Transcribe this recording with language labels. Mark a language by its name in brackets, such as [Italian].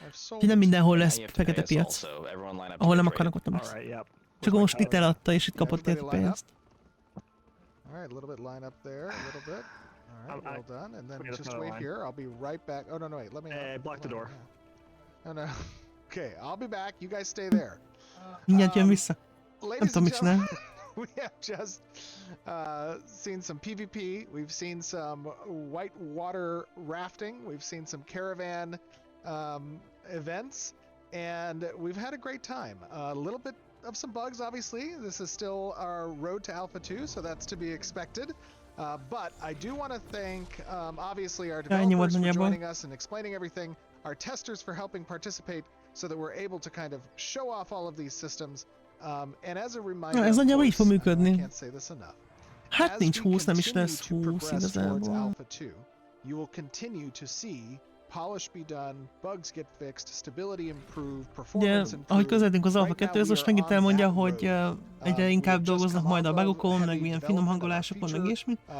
[Hungarian] Úgyhogy nem mindenhol lesz fekete piac. Ahol nem akarnak, ott nem lesz. Csak most itt eladta, és itt kapott érte pénzt. [English] Alright, a little bit line up there, a little bit. Alright, well done. And then just wait here. I'll be right back. Oh, no, wait. Let me... block the door. Oh, no. Okay, I'll be back. You guys stay there. [Hungarian] Mindjárt jön vissza. Nem tudom, mit csinál. [English] We have just seen some PvP. We've seen some white water rafting. We've seen some caravan events. And we've had a great time. A little bit of some bugs, obviously. This is still our road to Alpha 2, so that's to be expected. But I do want to thank, obviously, our developers for joining us and explaining everything, our testers for helping participate so that we're able to kind of show off all of these systems. And as a reminder, [Hungarian] ez nagyjából így fog működni. [English] can't say this enough. [Hungarian] Hát nincs 20, nem is lesz 20 igazából. [English] Alpha 2, you will continue to see polish be done, bugs get fixed, stability improve, performance improve. [Hungarian] Ahogy közeledünk az Alpha 2-höz, most megint elmondja, hogy egyre inkább dolgoznak majd a bugokon, meg milyen finom hangolásokon, meg ilyesmi.